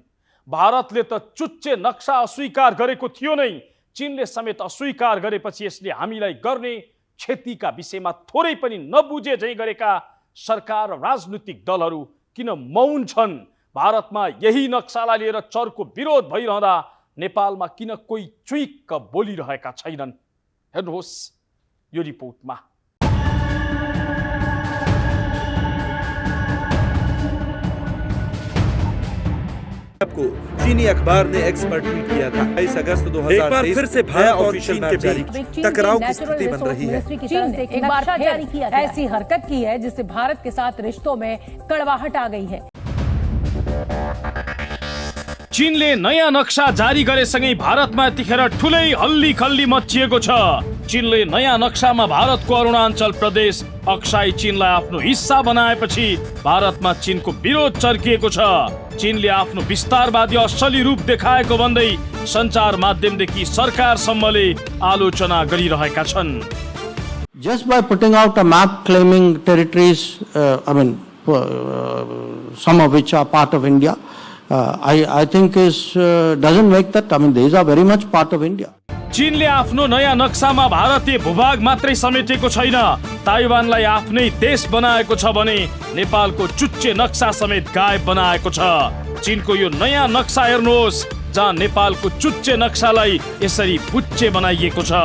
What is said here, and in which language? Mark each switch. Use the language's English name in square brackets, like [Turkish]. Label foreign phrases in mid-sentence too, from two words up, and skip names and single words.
[Nepali] भारतले त चुच्चे नक्सा अस्वीकार गरेको थियो नै, चीनले समेत अस्वीकार गरेपछि यसले हामीलाई गर्ने क्षतिका विषयमा थोरै पनि नबुझे झै गरेका सरकार र राजनीतिक दलहरू किन मौन छन्? भारतमा यही नक्सालाई लिएर चर्को विरोध भइरहँदा नेपालमा किन कोही चुइक्क बोलिरहेका छैनन्? हेर्नुहोस् यो रिपोर्टमा। [Hindi] आपको चीनी अखबार ने एक्सपर्ट ट्वीट किया था। 22 अगस्त 2023 एक बार फिर से भारत और चीन के बीच टकराव की स्थिति बन रही है। चीन ने एक बार जारी किया ऐसी हरकत की है जिससे भारत के साथ रिश्तों में कड़वाहट आ गई है। [Nepali] चीनले नयाँ नक्सा जारी गरेसँगै भारतमा यतिखेर ठुलै हल्ली खल्ली मचिएको छ। चीनले नयाँ नक्सामा भारतको अरुणाञ्चल प्रदेश अक्साई चीनलाई आफ्नो हिस्सा बनाएपछि भारतमा चीनको विरोध चर्किएको छ। चीनले आफ्नो विस्तारवादी असली रूप देखाएको भन्दै सञ्चार माध्यमदेखि सरकारसम्मले आलोचना गरिरहेका छन्। [English] Just by putting out a map claiming territories, some of which are part of India, I think doesn't make that. These are very much part of India. [Nepali] चीनले आफ्नो नयाँ नक्सामा भारतीय भूभाग मात्रै समेटेको छैन, ताइवानलाई आफ्नै देश बनाएको छ भने नेपालको चुच्चे नक्सा समेत गायब बनाएको छ। चीनको यो नयाँ नक्सा हेर्नुहोस्, जहाँ नेपालको चुच्चे नक्सालाई यसरी बुच्चे बनाइएको छ।